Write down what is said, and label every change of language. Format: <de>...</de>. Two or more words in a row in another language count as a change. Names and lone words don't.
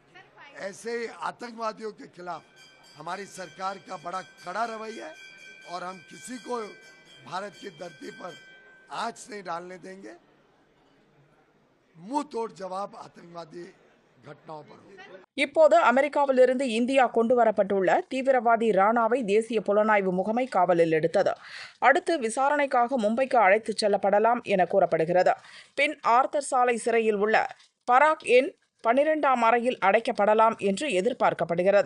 <hi>ऐसे ही आतंकवादियों के खिलाफ हमारी सरकार का बड़ा कड़ा रवैया है और हम किसी को भारत की धरती पर आंच नहीं डालने देंगे। मुंह तोड़ जवाब आतंकवादी घटनाओं पर होगा।</hi> <ta>இப்போது அமெரிக்காவிலிருந்து இந்தியா கொண்டு வரப்பட்டுள்ள தீவிரவாதி ராணாவை தேசிய புலனாய்வு முகமை காவலில் எடுத்தது. அடுத்து விசாரணைக்காக மும்பைக்கு அழைத்துச் செல்லப்படலாம் என கூறப்படுகிறது. பின் ஆர்தர் சாலை சிறையில் உள்ள பராக் எண் 12ஆம் அறையில் அடைக்கப்படலாம் என்று எதிர்பார்க்கப்படுகிறது.</ta>